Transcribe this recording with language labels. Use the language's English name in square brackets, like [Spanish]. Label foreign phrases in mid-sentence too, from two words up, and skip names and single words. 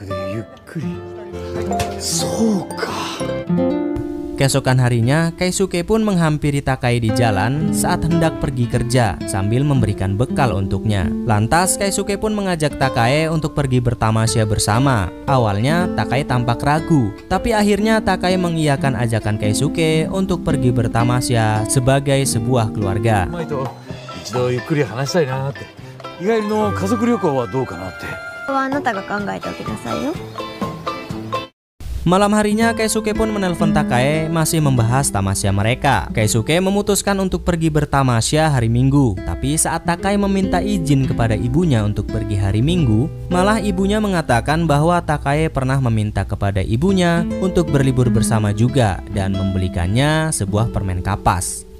[Indonesian] Keesokan harinya, Keisuke pun menghampiri Takae di jalan saat hendak pergi kerja sambil memberikan bekal untuknya. Lantas Keisuke pun mengajak Takae untuk pergi bertamasya bersama. Awalnya Takae tampak ragu, tapi akhirnya Takae mengiyakan ajakan Keisuke untuk pergi bertamasya sebagai sebuah keluarga. [Japanese] 一度ゆっくり話したいなって。日帰りの家族旅行はどうかなって。あなたが考えておきなさいよ。 [Indonesian] Malam harinya Keisuke pun menelpon Takae masih membahas tamasya mereka. Keisuke memutuskan untuk pergi bertamasya hari Minggu. Tapi saat Takae meminta izin kepada ibunya untuk pergi hari Minggu, malah ibunya mengatakan bahwa Takae pernah meminta kepada ibunya untuk berlibur bersama juga dan membelikannya sebuah permen kapas.